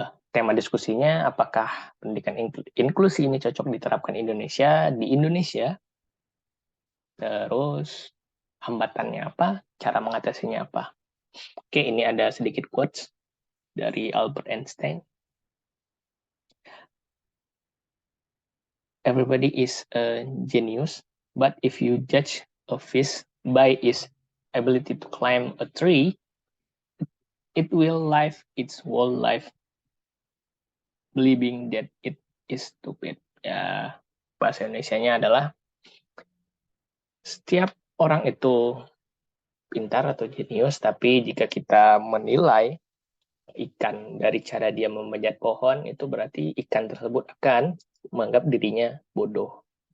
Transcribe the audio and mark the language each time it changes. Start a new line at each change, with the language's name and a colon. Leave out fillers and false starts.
Indonesian: Tema diskusinya, apakah pendidikan inklusi ini cocok diterapkan di Indonesia? Terus hambatannya apa? Cara mengatasinya apa? Oke, ini ada sedikit quotes dari Albert Einstein.
English: Everybody is a genius, but if you judge a fish by its ability to climb a tree, it will live its whole life believing that it is stupid.
Indonesian: Ya, bahasa Indonesianya adalah, setiap orang itu pintar atau jenius, tapi jika kita menilai ikan dari cara dia memanjat pohon, itu berarti ikan tersebut akan menganggap dirinya bodoh.